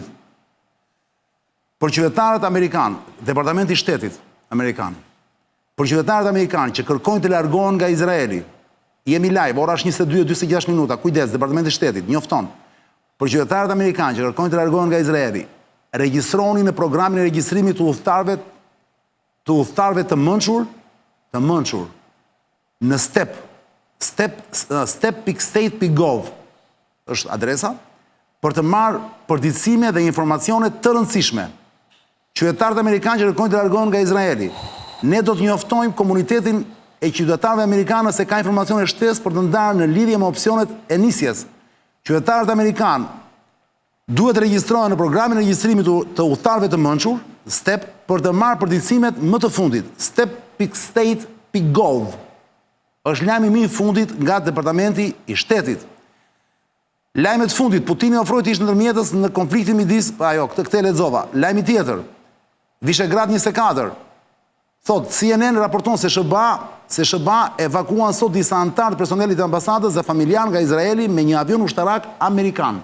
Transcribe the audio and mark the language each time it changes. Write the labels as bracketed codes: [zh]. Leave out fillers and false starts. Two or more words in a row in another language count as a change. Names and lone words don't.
[sq] Për qytetarët amerikanë, Departamenti i Shtetit amerikan, për qytetarët amerikanë që kërkojnë të largohen nga Izraeli, jemi live, ora është 22:46 minuta, kujdes, Departamenti i Shtetit, njofton. Për qytetarët amerikanë që kërkojnë të largohen nga Izraeli, regjistroni në programin e regjistrimit të udhëtarëve të mençur, në step.state.gov është adresa, për të marrë përditësime dhe informacione të rëndësishme. Qytetarët amerikanë që kërkojnë të largohen nga Izraeli, ne do të njoftojmë komunitetin e qytetarëve amerikanë se ka informacione shtesë për të ndarë në lidhje me opsionet e nisjes. Qytetarët amerikanë duhet të regjistrohen në programin e regjistrimit të udhëtarëve të mençur, STEP, për të marrë përditësimet më të fundit, step.state.gov. Është lajmi më i fundit nga Departamenti i Shtetit. Lajmet fundit, Putini ofroi të ishte ndërmjetës në konfliktin midis, këtë lexova. Lajmi tjetër, Vishegrad 24. Thot, CNN raporton se SHBA evakuan sot disa anëtar të personelit të ambasadës dhe familjar nga Izraeli me një avion ushtarak amerikan.